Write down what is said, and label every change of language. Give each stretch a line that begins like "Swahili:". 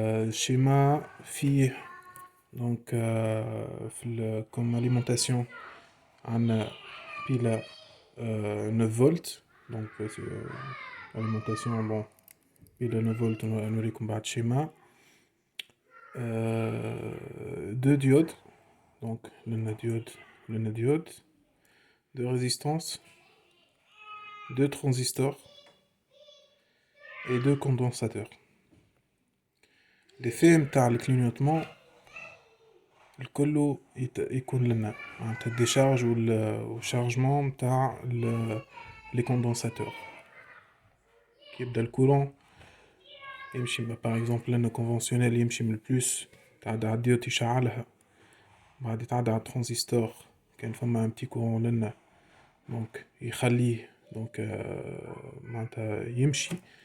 Arabic: الشيما فيه دونك في كوم اليمونتاسيون عندنا بيلة 9 فولت. دونك اليمونتاسيون بون بيلة 9 فولت نوريكم بعد الشيما.
French: Deux diodes, donc le diode, deux résistances, deux transistors et deux condensateurs.
Arabic: L'effet نتاع الكلينيوتمون الكل يكون لنا معناتها الديشارج والشارجمون نتاع لي كوندونساتور. كي يبدا الكورون يمشي باغ اكزومبل لنا كونفونسيونيل يمشي من البلوس تعدى على الديود يشعلها، بعد يتعدى على الترانزستور كان فما ان بتي كورون لنا دونك يخليه دونك معناتها يمشي.